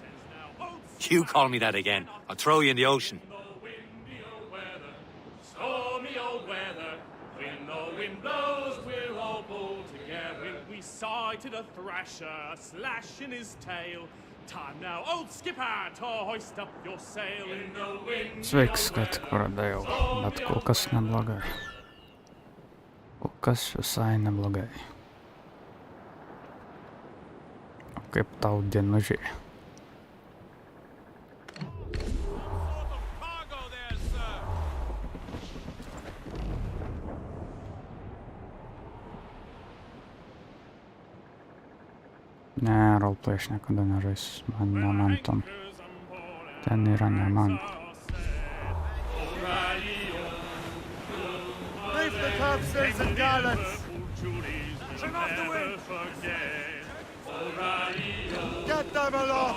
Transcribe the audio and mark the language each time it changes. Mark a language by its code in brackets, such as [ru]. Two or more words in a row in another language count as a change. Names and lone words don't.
[en] You call me that again, I'll throw you in the ocean. Stormy old weather, when the wind blows, we'll all pull together. We sighted a thrasher, a slash in his tail. Time now, old skipper, to hoist up your sail in the wind. [lt] Sveiks, kad pradėjau, bet kol kas neblogai. Kol kas visai neblogai. O kaip tau dienužiai? Ne, roleplay aš niekada nežaisiu, man tam. Ten yra ne man. [en] Leave the topsails and gallants! Turn off the wind! Get them aloft!